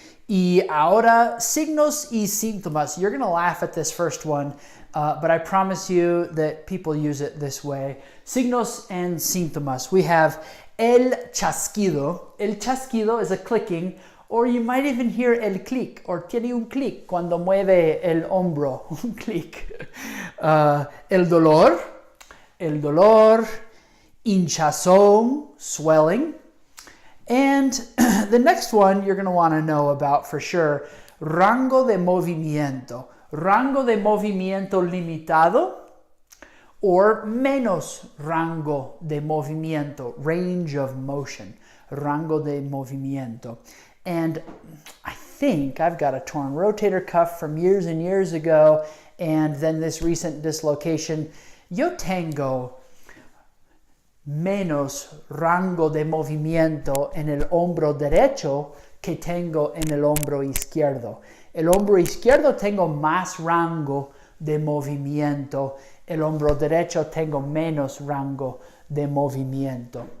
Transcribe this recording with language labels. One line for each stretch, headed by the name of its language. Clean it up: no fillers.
Spanish: Y ahora, signos y síntomas.
English: You're going to laugh at this first one, but I promise you that people use it this way.
Spanish: Signos and síntomas.
English: We have
Spanish: el chasquido. El chasquido
English: is a clicking, or you might even hear
Spanish: el clic, or tiene un clic cuando mueve el hombro, un clic. El dolor, hinchazón, swelling.
English: And the next one you're going to want to know about for sure,
Spanish: rango de movimiento. Rango de movimiento limitado or menos rango de movimiento,
English: range of motion,
Spanish: rango de movimiento.
English: And I think I've got a torn rotator cuff from years and years ago, and then this recent dislocation.
Spanish: Yo tengo menos rango de movimiento en el hombro derecho que tengo en el hombro izquierdo. El hombro izquierdo tengo más rango de movimiento. El hombro derecho tengo menos rango de movimiento.